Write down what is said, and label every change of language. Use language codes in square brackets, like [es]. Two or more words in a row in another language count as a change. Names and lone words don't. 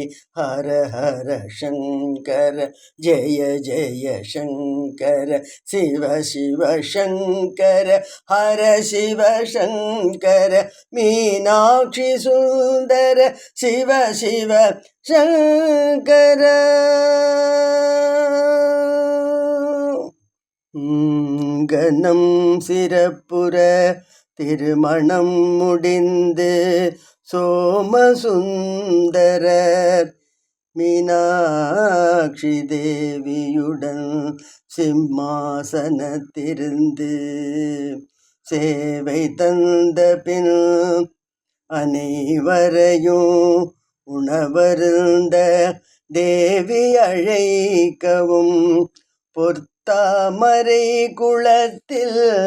[sa] हर हर शंकर जय जय शंकर शिव शिव शंकर हर शिव शंकर मीनाक्षी सुंदर शिव शिव शंकर. [ta] கணம் சிறப்புற திருமணம் முடிந்து சோமசுந்தரர் மீனாட்சி தேவியுடன் சிம்மாசனத்திருந்து சேவை தந்த பின் அனைவரையும் உணவருந்த தேவி அழைக்கவும் பொற்தாமரை குளத்தில்